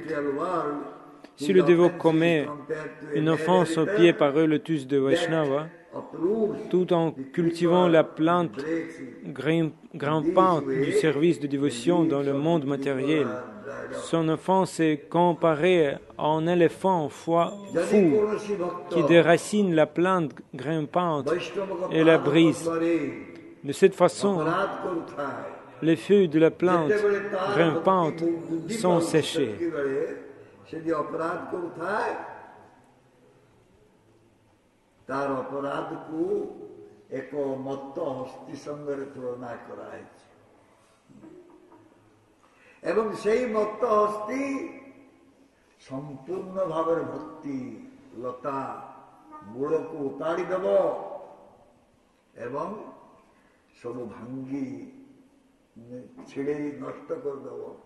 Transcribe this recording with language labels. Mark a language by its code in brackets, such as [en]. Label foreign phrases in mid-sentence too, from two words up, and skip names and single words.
[fr] Si le dévot commet une offense au pied par le lotus de Vaishnava, tout en cultivant la plante grimpante du service de dévotion dans le monde matériel, son offense est comparée à un éléphant fou qui déracine la plante grimpante et la brise. De cette façon, les feuilles de la plante grimpante sont séchées. [or] ତାର ଅପରାଧକୁ ଏକ ମତ୍ତ ହସ୍ତି ସଙ୍ଗରେ ତୁଳନା କରାଯାଇଛି ଏବଂ ସେହି ମତ୍ତ ହସ୍ତି ସମ୍ପୂର୍ଣ୍ଣ ଭାବରେ ଭକ୍ତି ଲତା ମୂଳକୁ ଉପାଡ଼ି ଦେବ ଏବଂ ସବୁ ଭାଙ୍ଗି ଛିଡ଼େଇ ନଷ୍ଟ କରିଦେବ।